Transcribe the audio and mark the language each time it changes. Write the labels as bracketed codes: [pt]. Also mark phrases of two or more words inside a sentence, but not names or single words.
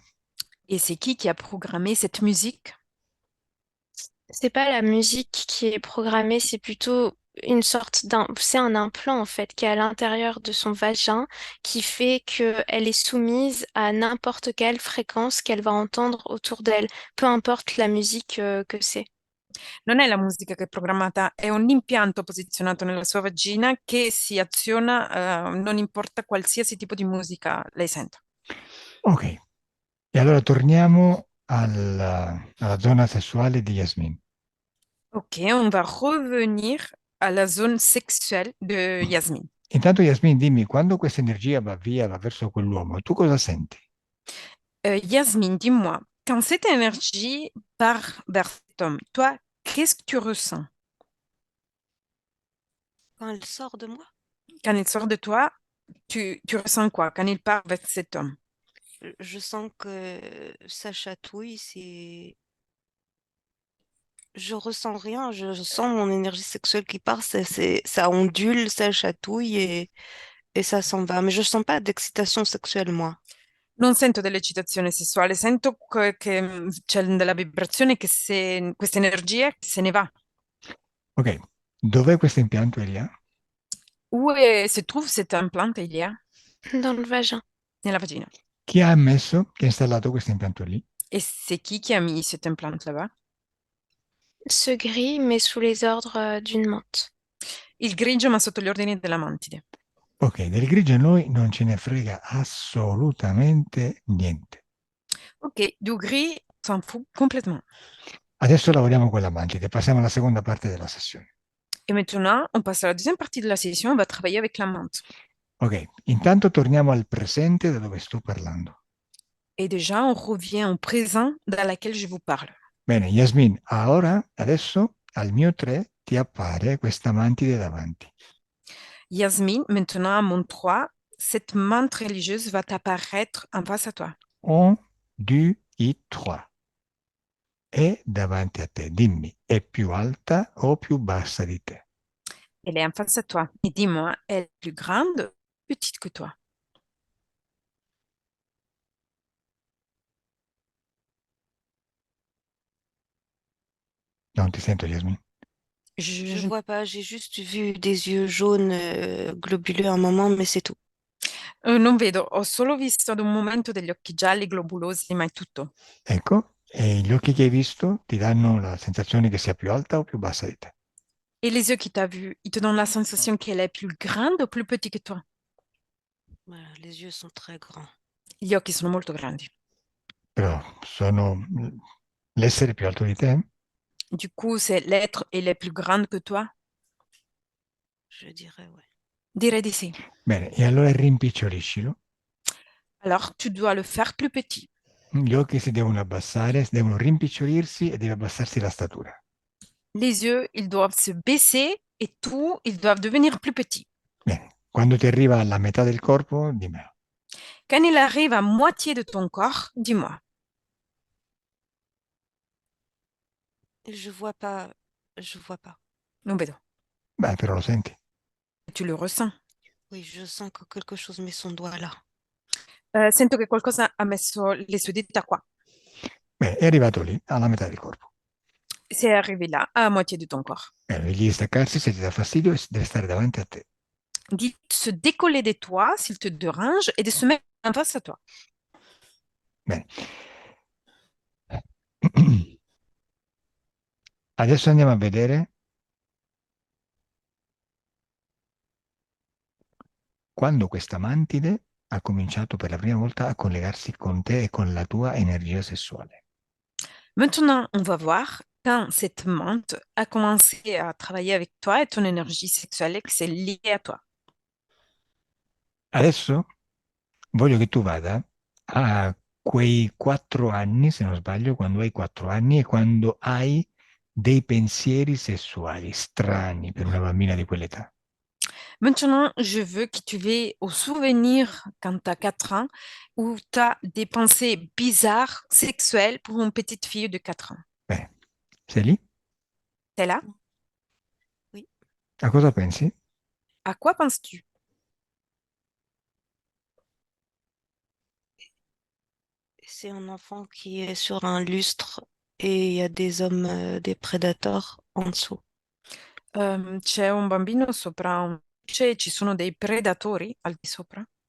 [fr] Et c'est qui a programmé cette musique? C'est pas la musique qui est programmée, c'est plutôt une sorte c'est un implant en fait qui est à l'intérieur de son vagin qui fait qu'elle est soumise à n'importe quelle fréquence qu'elle va entendre autour d'elle, peu importe la musique que c'est. [it] Non è la musica che è programmata, è un impianto posizionato nella sua vagina che si aziona, non importa qualsiasi tipo di musica lei senta. Ok, e allora torniamo alla zona sessuale di Yasmin. [fr] Ok, on va revenir à la zone sexuelle de Yasmine. [it] Intanto Yasmin, dimmi, quando questa energia va via, va verso quell'uomo, tu cosa senti? [fr] Yasmine, dis-moi, quand cette énergie part vers cet homme, toi, qu'est-ce que tu ressens? Quand elle sort de moi, Quand il sort de toi, tu ressens quoi quand il part vers cet homme? je sens que ça chatouille, Je ressens rien, je sens mon énergie sexuelle qui part, ça ondule, ça chatouille et ça s'en va. Mais je sens pas d'excitation sexuelle, moi. [it] Non sento dell'eccitazione sessuale, sento che c'è della vibrazione che se questa energia se ne va. Ok, dov'è questo impianto, Elia? [fr] Se trouve cet implant, il y a Dans le vagin. [it] nella vagina. Chi ha messo, chi ha installato questo impianto lì? [fr] Et c'est qui a mis cet implant là-bas? Ce gris, mais sous les ordres d'une menthe. [it] Il grigio, ma sotto gli ordini della mantide. Ok, del grigio a noi non ce ne frega assolutamente niente. [fr] Ok, du gris, s'en fout complètement. [it] Adesso lavoriamo con la mantide, passiamo alla seconda parte della sessione. [fr] Et maintenant, on passe à la deuxième partie de la session, on va travailler avec la menthe. [it] Ok, intanto torniamo al presente da dove sto parlando. [fr] Et déjà, on revient au présent dans lequel je vous parle. [it] Bene, Yasmin, adesso al mio 3 ti appare questa mantide davanti. [fr] Yasmine, maintenant à mon 3, cette menthe religieuse va t'apparaître en face à toi. [it] 1, 2 e 3. È davanti a te. Dimmi, è più alta o più bassa di te? [fr] Elle est en face à toi. Et dis-moi, elle est plus grande ou petite que toi? [it] Non ti sento, Yasmin. [fr] Je vois pas, j'ai juste vu des yeux jaunes globuleux un moment, mais c'est tout. [it] Non vedo, ho solo visto ad un momento degli occhi gialli globulosi, ma è tutto. Ecco, e gli occhi che hai visto ti danno la sensazione che sia più alta o più bassa di te? [fr] Et les yeux qui t'as vu, ils te donnent la sensation qu'elle est plus grande ou plus petite que toi? Voilà, les yeux sont très grands. [it] Gli occhi sono molto grandi. Però sono l'essere più alto di te? [fr] Du coup, c'est l'être, elle est plus grande que toi? Je dirais, ouais. [it] Direi di sì. Bene, e allora rimpiccioliscilo. [fr] Alors, tu dois le faire plus petit. [it] Gli occhi si devono abbassare, devono rimpicciolirsi e deve abbassarsi la statura. [fr] Les yeux, ils doivent se baisser et tout, ils doivent devenir plus petits. [it] Bene, quando ti arriva alla metà del corpo, dimmelo. [fr] Quand il arrive à moitié de ton corps, dis-moi. Je vois pas, je vois pas. [it] Non vedo. Beh, però lo senti. [fr] Tu le ressens. Oui, je sens que quelque chose met son doigt là. [it] Sento che qualcosa ha messo le sue dita qua. Beh, è arrivato lì, alla metà del corpo. [fr] C'est arrivé là, à moitié de ton corps. [it] Bene, devi staccarsi se ti dà fastidio e deve stare davanti a te. [fr] Dis de se décoller de toi s'il te dérange et de se mettre en face à toi. [it] Bene. Adesso andiamo a vedere quando questa mantide ha cominciato per la prima volta a collegarsi con te e con la tua energia sessuale. [fr] Maintenant, on va voir quand cette menthe a commencé à travailler avec toi et ton énergie sexuelle que c'est lié à toi. [it] Adesso voglio che tu vada a quei 4 anni, se non sbaglio, quando hai 4 anni e quando hai dei pensieri sessuali strani per una bambina di quell'età. [fr] Maintenant, je veux que tu veilles au souvenir quand tu as 4 ans où tu as des pensées bizarres, sexuelles pour une petite fille de 4 ans. [it] Bene, sei lì? [fr] T'es là? Oui. [it] A cosa pensi? [fr] À quoi penses-tu? C'est un enfant qui est sur un lustre et il y a des hommes, des prédateurs en dessous. [it] C'è un bambino sopra un luce e ci sono dei predatori al di sopra?